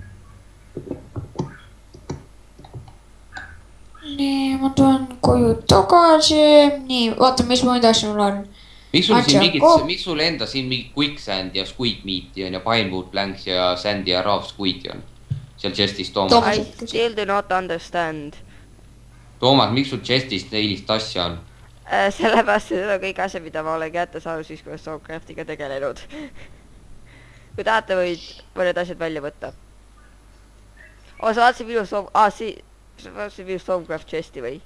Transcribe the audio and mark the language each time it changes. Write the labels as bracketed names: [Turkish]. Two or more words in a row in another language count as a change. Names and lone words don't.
[Estonian] nii , ma tulen koju tagasi . nii , vaata , mis muid asju mul on . miks sul siin mingid Atšako. , miks sul enda siin mingi quicksand ja [English] squid meat'i [Estonian] on ja [English] pinewood planks [Estonian] ja sand ja [English] raw squid'i [Estonian] on seal chest'is , Toomas . Toomas. [English] I still do not understand . [Estonian] Toomas , miks sul chest'is sellist asja on ? sellepärast , et need on kõik asjad , mida ma olen kätte saanud siis , kui olen Stormcraftiga tegelenud . kui tahate , võin need asjad välja võtta . sa vaatasid minu sa vaatasid minu Stormcraft chest'i või ?